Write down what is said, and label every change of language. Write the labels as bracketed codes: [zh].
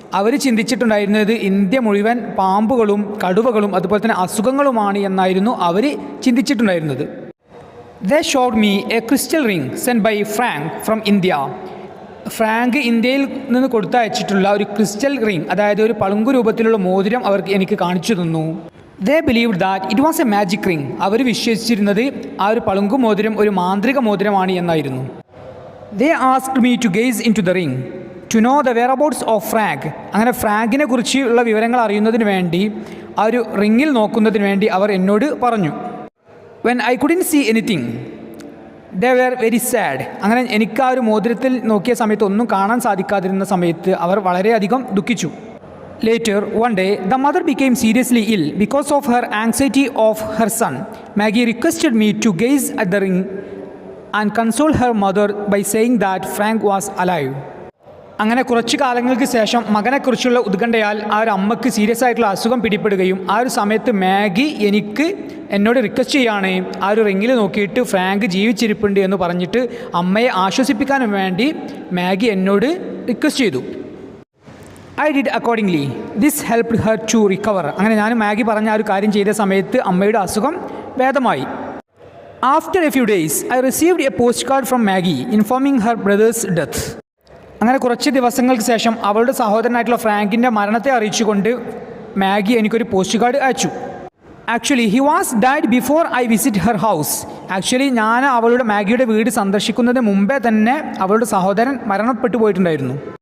[ml] അവർ ചിന്തിച്ചിട്ടുണ്ടായിരുന്നത് India മുഴുവൻ പാമ്പുകളും കടുവകളും അതുപോലെ തന്നെ അസുഖങ്ങളുമാണ് എന്നായിരുന്നു അവർ ചിന്തിച്ചിട്ടുണ്ടായിരുന്നത്. [en] They showed me a crystal ring sent by Frank from India. [ml] Frank ഇന്ത്യയിൽ നിന്ന് കൊടുത്തയച്ചിട്ടുള്ള ഒരു ക്രിസ്റ്റൽ റിംഗ്, അതായത് ഒരു പളുങ്കു രൂപത്തിലുള്ള മോതിരം അവർക്ക് എനിക്ക് കാണിച്ചു തന്നു. [en] They believed that it was a magic ring. [ml] അവർ വിശ്വസിച്ചിരുന്നത് ആ ഒരു പളുങ്കു മോതിരം ഒരു മാന്ത്രിക മോതിരമാണ് എന്നായിരുന്നു. [en] They asked me to gaze into the ring to know the whereabouts of Frank. [ml] അങ്ങനെ ഫ്രാങ്കിനെ കുറിച്ചുള്ള വിവരങ്ങൾ അറിയുന്നതിന് വേണ്ടി ആ ഒരു റിങ്ങിൽ നോക്കുന്നതിന് വേണ്ടി അവർ എന്നോട് പറഞ്ഞു. [en] When I couldn't see anything, they were very sad. [ml] അങ്ങനെ എനിക്ക് ആ ഒരു മോതിരത്തിൽ നോക്കിയ സമയത്ത് ഒന്നും കാണാൻ സാധിക്കാതിരുന്ന സമയത്ത് അവർ വളരെയധികം ദുഃഖിച്ചു. [en] Later, one day, the mother became seriously ill because of her anxiety of her son. Maggie requested me to gaze at the ring and console her mother by saying that Frank was alive. [ml] അങ്ങനെ കുറച്ചു കാലങ്ങൾക്ക് ശേഷം മകനെക്കുറിച്ചുള്ള ഉത്കണ്ഠയാൽ ആ ഒരു അമ്മക്ക് serious ആയിട്ടുള്ള അസുഖം പിടിപ്പെടുകയും ആ ഒരു സമയത്ത് മാഗി എന്നോട് റിക്വസ്റ്റ് ചെയ്യാണ് ആ ഒരു റിങ്ങിൽ നോക്കിയിട്ട് ഫ്രാങ്ക് ജീവിച്ചിരിപ്പുണ്ട് എന്ന് പറഞ്ഞിട്ട് അമ്മയെ ആശ്വസിപ്പിക്കാനും വേണ്ടി മാഗി എന്നോട് റിക്വസ്റ്റ് ചെയ്തു. [en] I did accordingly. This helped her to recover. [ml] അങ്ങനെ ഞാൻ മാഗി പറഞ്ഞ ആ ഒരു കാര്യം ചെയ്ത സമയത്ത് അമ്മയുടെ അസുഖം ഭേദമായി. [en] After a few days, I received a postcard from Maggie informing her brother's death. [ml] അങ്ങനെ കുറച്ച് ദിവസങ്ങൾക്ക് ശേഷം അവളുടെ സഹോദരനായിട്ടുള്ള ഫ്രാങ്കിൻ്റെ മരണത്തെ അറിയിച്ചുകൊണ്ട് മാഗി എനിക്കൊരു പോസ്റ്റ് കാർഡ് അയച്ചു. [en] Actually he was died before I visit her house. [ml] Actually ഞാൻ അവളുടെ മാഗിയുടെ വീട് സന്ദർശിക്കുന്നതിന് മുമ്പേ തന്നെ അവളുടെ സഹോദരൻ മരണപ്പെട്ടു പോയിട്ടുണ്ടായിരുന്നു.